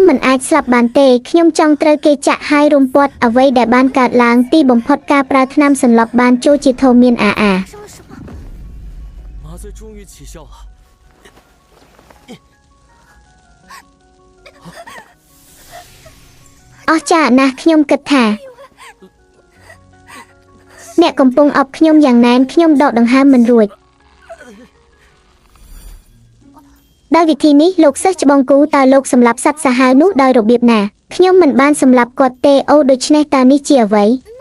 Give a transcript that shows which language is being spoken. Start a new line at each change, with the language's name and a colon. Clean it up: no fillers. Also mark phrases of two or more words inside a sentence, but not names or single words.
Khmer: មិនអាចស្លាប់បានទេខ្ញុំចង់ត្រូវគេចាក់ហើយរំពាត់អ្វីដែលបានកើតឡើងទីបំផុតការប្រើថ្នាំសន្លប់បានចូលជាធម៌មាន
Chinese: 麻醉终于起效了。
Khmer: អស្ចារ្យណាស់ខ្ញុំគិតថាអ្នកកំពុងអបខ្ញុំយ៉ាងណែនខ្ញុំដកដង្ហើមមិនរួចដោយវិធីនេះលោកសិស្សច្បងគូតើលោកសម្លាប់សត្វសាហាវនោះដោយរបៀបណាខ្ញុំមិនបានសម្លាប់គាត់ទេអូដូច្នេះតើនេះជាអ្វី